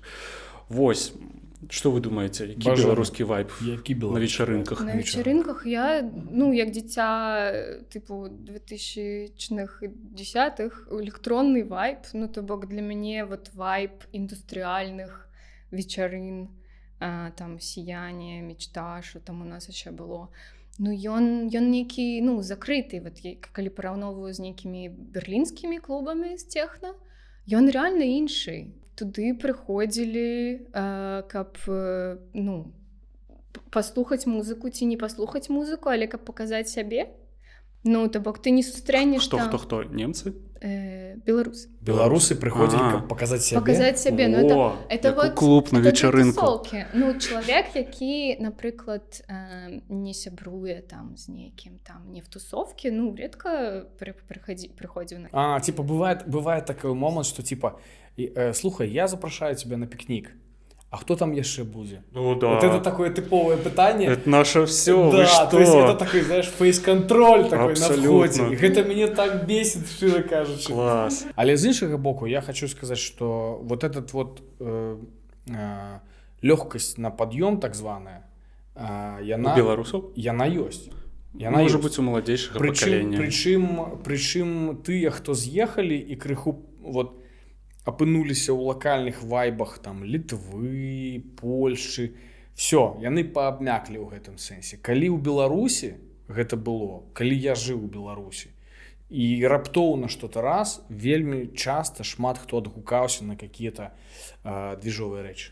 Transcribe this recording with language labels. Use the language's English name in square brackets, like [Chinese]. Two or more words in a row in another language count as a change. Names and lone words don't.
[Belarusian] Вось, што вы думаеце, які беларускі вайб на вечарынках? На вечарынках я, як дзіця тыпу 2000-х і 10-х, электронны вайб, то бок для мяне вот вайб індустрыяльных вечарын, там [Russian] сияние, мечта, что там у нас еще было. [Belarusian] Ён нейкі, закрыты, вот калі параўноўваю з нейкімі берлінскімі клубамі з техно, ён реально іншы. Туды прыходзілі, каб, паслухаць музыку ці не паслухаць музыку, але каб паказаць сябе. То бок ты не сустрэнеш там... Хто? Немцы? Беларусы. Беларусы прыходзілі, каб паказаць сябе? Паказаць сябе, [Russian] это вот [Belarusian] клуб на вечарынку. Чалавек, які, напрыклад, не сябруе там з нейкім там [Russian] не в тусовке, редко [Belarusian] прыходзіў на... [Russian] Типа бывает такой момент, что типа, [Belarusian] слухай, я запрашаю тебя на пікнік. А кто там яшчэ будзе? [Russian] Да. Вот это такое [Belarusian] тыповое пытанне. [Russian] Это наше все, да, вы что? То есть это такой, знаешь, фейс-контроль такой абсолютно. на входе. И это меня так бесит, [Belarusian] шчыра кажучы. Класс. Але з іншага боку, [Russian] я хочу сказать, что вот этот вот лёгкость на подъем, [Belarusian] так званая, яна... У беларусаў? Яна ёсць. [Russian] Может быть, [Belarusian] у маладзейшага пакалення. Прычым тыя, хто з'ехалі і крыху вот апынуліся ў лакальных вайбах там Літвы, Польшчы, все, яны паабмяклі ў гэтым сэнсе. Калі ў Беларусі гэта было, калі я жыў у Беларусі, і раптоўна што-то раз вельмі часта шмат хто адгукаўся [Russian] на какие-то [Belarusian] движовыя рэчы.